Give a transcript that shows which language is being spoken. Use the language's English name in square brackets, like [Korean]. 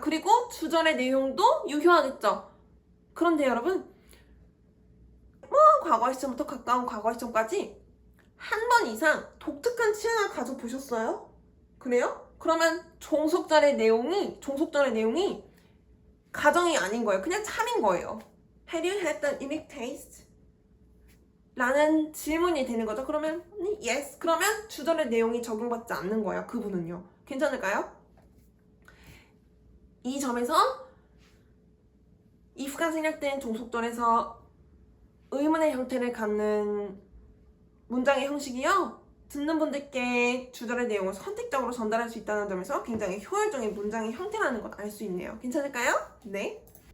[Korean] 그리고 주절의 내용도 유효하겠죠. 그런데 여러분, 과거의 시점부터 가까운 과거의 시점까지 한 번 이상 독특한 취향을 가져보셨어요? 그래요? 그러면 종속절의 내용이 가정이 아닌 거예요. 그냥 참인 거예요. [English] Have you had the unique taste? [Korean] 라는 질문이 되는 거죠. 그러면 yes. 그러면 주절의 내용이 적용받지 않는 거예요. 그분은요. 괜찮을까요? 이 점에서 if가 생략된 종속절에서 의문의 형태를 갖는 문장의 형식이요, 듣는 분들께 주절의 내용을 선택적으로 전달할 수 있다는 점에서 굉장히 효율적인 문장의 형태라는 걸 알 수 있네요. 괜찮을까요? 네.